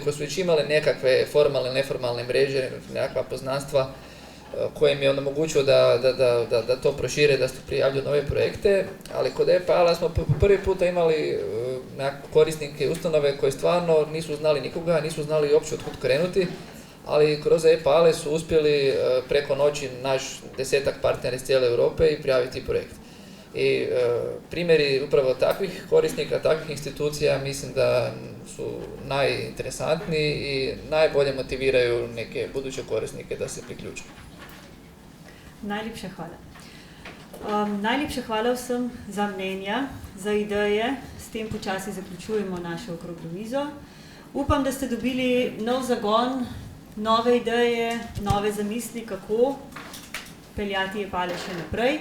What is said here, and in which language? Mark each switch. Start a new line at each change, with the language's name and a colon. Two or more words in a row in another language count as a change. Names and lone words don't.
Croatian: koje su već imale nekakve formalne ili neformalne mreže, nekakva poznanstva koje im je omogućilo da to prošire, da se prijavljuju nove projekte, ali kod EPALA smo prvi puta imali korisnike ustanove koje stvarno nisu znali nikoga, nisu znali uopće otkud krenuti, ali kroz EPALE su uspjeli preko noći naš 10-ak partnera iz cijele Europe i prijaviti projekt. I primjeri upravo takvih korisnika, takvih institucija mislim da su najinteresantniji i najbolje motiviraju neke buduće korisnike da se priključe.
Slovenian: Najlepša hvala. Najlepša hvala vsem za mnenja, za ideje. S tem počasi zaključujemo našo okroglo mizo. Upam, da ste dobili nov zagon, nove ideje, nove zamisli, kako peljati EPALE še naprej.